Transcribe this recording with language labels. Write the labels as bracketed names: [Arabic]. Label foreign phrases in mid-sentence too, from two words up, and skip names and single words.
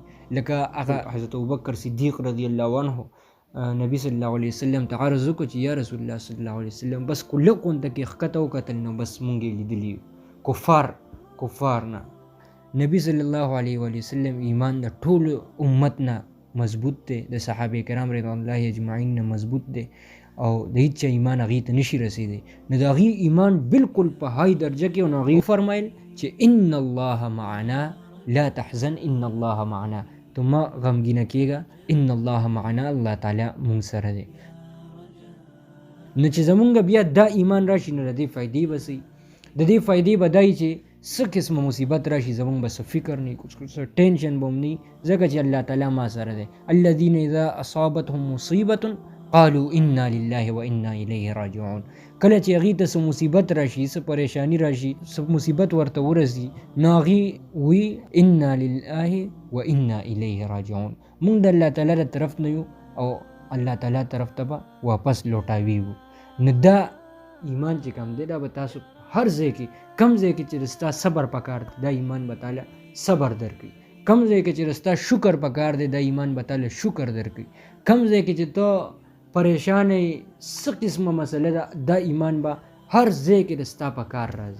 [Pashto] لکه هغه حضرت ابوبکر صدیق [Arabic] رضی الله عنه [Pashto] نبی [Arabic] صلی الله علیه وسلم [Pashto] ته عرض وکړو چې یا رسول الله [Arabic] صلی الله علیه وسلم [Pashto] بس کله غونډه کې ښکته وکتل نو بس مونږ یې لیدلي کفار نه. نبی [Arabic] صلی الله علیه وسلم [Pashto] ایمان د ټول امت نه مضبوط دی، د صحابه کرام [Arabic] رضوان الله اجمعین [Pashto] نه مضبوط دی او د هیڅ ایمان هغې ته نشي رسېدی. نو د هغې ایمان بالکل په های درجه کې او نو هغې وفرمایل چې [Arabic] ان الله معنا لا تحزن ان الله معنا، [Pashto] تو ما غمګینه کېږه، [Arabic] ان الله معنا، [Pashto] الله تعالی مونږ سره دی. نو چې زمونږ بیا دا ایمان راشي نو د دې فایدې به سي، د دې فایدې به دای چې څه قسمه مصیبت راشي زمونږ به څه فکر نه، څه ټینشن به هم نه، ځکه چې الله تعالی ما سره دی. [Arabic] الذین اذا اصابتهم مصیبة قالوا انا لله و انا الیه راجعون. [Pashto] کله چې هغې ته څه مصیبت راشي، څه پریشانی راشي، څه مصیبت ورته ورسي نو هغې وی [Arabic] انا لله و انا الیه راجعون، [Pashto] مونږ د الله تعالی د طرف نه یو او الله تعالی طرف ته به واپس لوټاویږو. نو دا ایمان چې کوم دی دا به تاسو هر ځای کې، کم ځای کې چې ستا صبر پکار دی دا ایمان به تعالی صبر درکړي، کم ځای کې چې ستا شکر پکار دی دا ایمان به تعالی شکر درکړي، کم ځای کې چې ته پریشان یې څه قسمه مسله ده دا ایمان به هر ځای کې د ستا په کار راځي.